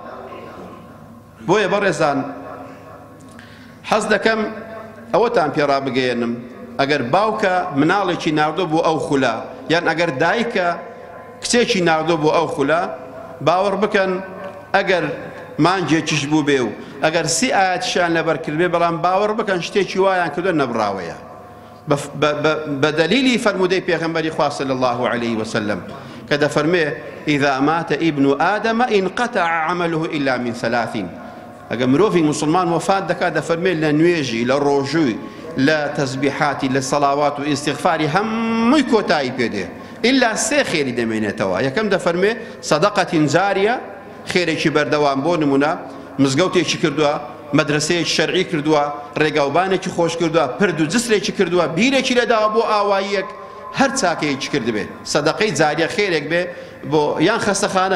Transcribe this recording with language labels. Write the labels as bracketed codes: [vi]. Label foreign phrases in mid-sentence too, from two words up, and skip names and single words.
[ckb] بۆیە بەڕێزان حەز دەکەم ئەوەتان پێڕا بگەێنم، ئەگەر باوکە مناڵێکی ناردۆ بۆ ئەو خولە، یان ئەگەر دایکە کچێکی ناردۆ بۆ ئەو خولە، باوەڕ بکەن ئەگەر مانجێکیش بوو بێ و ئەگەر سی ئاەتیشیان لەبەر کردبێ، بەڵام باوەڕ بکەن شتێکی وایان کردو نەبڕاوەیە بە دەلیلی فەرمودەی پێغەمبەری خوا [ar] صلی الله عليه وسلم [ckb] کە دەفەرمێ [ar] إذا مات ابن آدم انقطع عمله إلا من ثلاث. [ckb] ئەگە مرۆڤی مسلمان وفات دەکات دەفەرمێ لە نوێژی، لە ڕۆژووی، لە تەسبیحاتی، لە سەڵاوات و ئیستیغفاری هەمووی کۆتایی پێدێ، ئیلا سێ خێری دەمێنێتەوە. یەکەم دەفەرمێ سەدەقەتین جاریە، خێرێکی بەردەوام، بۆ نمونە مزگەوتێکی کردووە، مەدرسەیەکی شەرعی کردووە، ڕێگاوبانێکی خۆش کردووە، پرد و جسرێکی کردووە، بیرێکی لەداوە بۆ ئاواییەک، هەر چاکەیەکی کردبێ، سەدەقەی جاریە خێرێک بێ بۆ یان خەستەخانە.